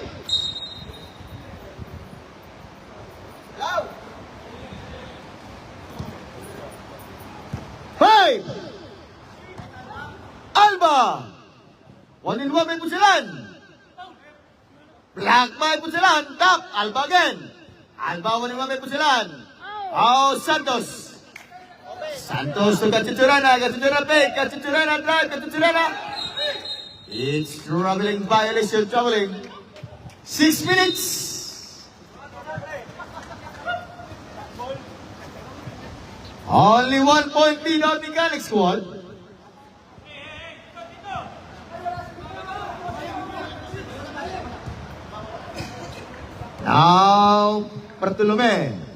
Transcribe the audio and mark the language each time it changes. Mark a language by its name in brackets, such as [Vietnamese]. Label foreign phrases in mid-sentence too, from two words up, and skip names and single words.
[English] Five. Alba. 1-1 by Punsalan. Black by Punsalan. Top. Alba again. Alba 1-1 by Punsalan. Santos. Santos to Cachichurena. Cachichurena fake. Cachichurena drive. Cachichurena. It's troubling violation. Troubling. 6 minutes. Only 1 point lead on Mechanic squad. Now, Bartolome.